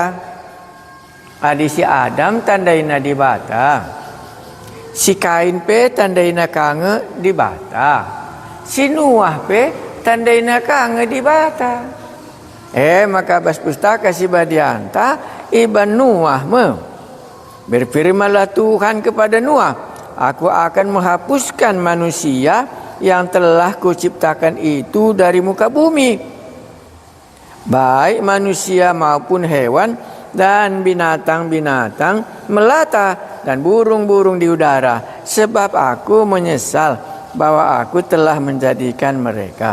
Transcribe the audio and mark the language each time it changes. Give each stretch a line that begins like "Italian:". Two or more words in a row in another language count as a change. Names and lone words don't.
Batak Karo: Adi si Adam tandai na dibata. Si Kain tandai na kange dibata. Si Nuah tandai na kange dibata.
Indonesian: Maka
Batak Karo: bas pustaka Sibadianta iban Nuah
Indonesian: berfirmanlah Tuhan kepada Nuah, aku akan menghapuskan manusia yang telah kuciptakan itu dari muka bumi, baik manusia maupun hewan dan binatang-binatang melata dan burung-burung di udara, sebab aku menyesal bahwa aku telah menjadikan mereka.